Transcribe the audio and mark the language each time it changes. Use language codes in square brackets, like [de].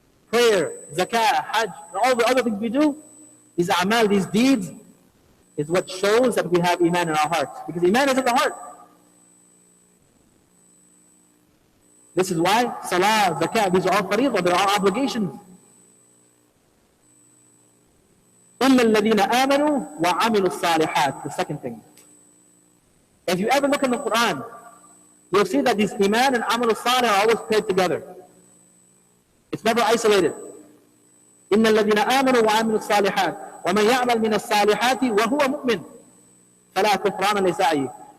[en] Prayer, zakah, hajj, and all the other things we do, these a'mal, these deeds, is what shows that we have iman in our hearts. Because iman is in the heart. This is why salah, zakah, these are all fariḍah, they are all obligations. [ar] إِلَّا الَّذِينَ آمَنُوا وَعَمِلُوا الصَّالِحَاتِ. [en] The second thing. If you ever look in the Quran, you'll see that these iman and amal salih are always paired together. It's never isolated. [ar] إِنَّ الَّذِينَ آمَنُوا وَعَمِلُوا الصَّالِحَاتِ وَمَنْ يَعْمَلْ مِنَ الصَّالِحَاتِ وَهُوَ مُؤْمِنٌ فَلَا كُفْرَانَ لِسَعْيِهِ.